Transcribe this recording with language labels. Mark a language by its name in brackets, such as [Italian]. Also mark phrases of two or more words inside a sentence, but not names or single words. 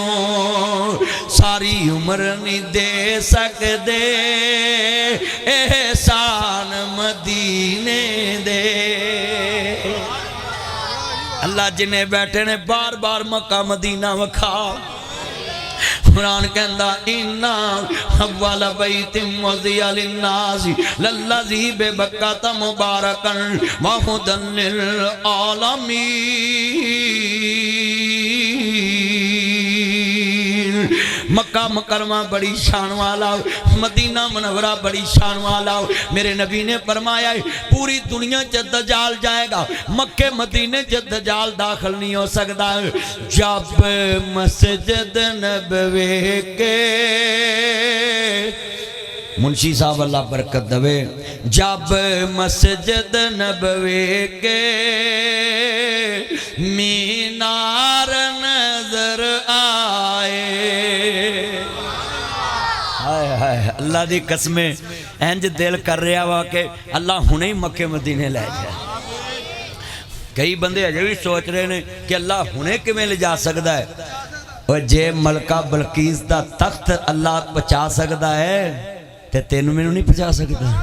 [Punjabi] ساری عمر نہیں دے سکدے احسان مدینے دے. اللہ جنہاں بیٹھے نے بار بار مکہ مدینہ وکھا. قرآن کہندا [Arabic] إن أول بيت وضع للناس للذي ببكة مباركا وهدى للعالمين. [Punjabi] مکہ مکرمہ بڑی شان والا، مدینہ منورہ بڑی شان والا. میرے نبی نے فرمایا پوری دنیا چ دجال جائے گا، مکے مدینے چ دجال داخل نہیں ہو سکتا. [Urdu] جب مسجد نبوی کے منشی صاحب اللہ برکت دیوے، جب مسجد نبوی کے مینار نظر آئے. [Punjabi] ہائے ہائے اللہ دی قسمیں اینج دل کر رہا وا کہ اللہ ہنے ہی مکے مدینے لے جائے. کئی بندے اجے بھی سوچ رہے ہیں کہ اللہ ہنے کیویں لے جا سکتا ہے. اور جے ملکہ بلقیس دا تخت اللہ پہنچا سکتا ہے تے تینوں مینوں نہیں پہنچا سکتا.